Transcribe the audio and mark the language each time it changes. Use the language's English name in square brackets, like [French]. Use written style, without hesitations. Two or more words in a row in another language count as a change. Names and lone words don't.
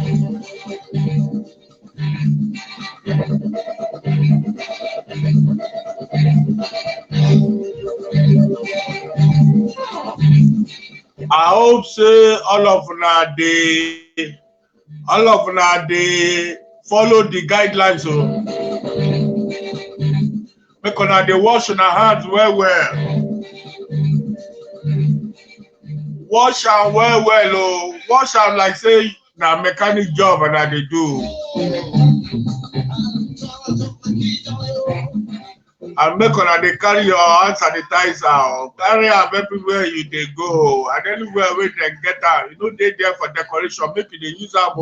[Nigerian Pidgin] I hope say all of they follow the guidelines. So make una dey wash una hands well. Wash am well. Oh, wash am like say na mechanic job and I dey do. And make una dey carry your hand sanitizer, carry am everywhere you dey go, and anywhere where they get am, you know dey there for decoration, make you dey use am.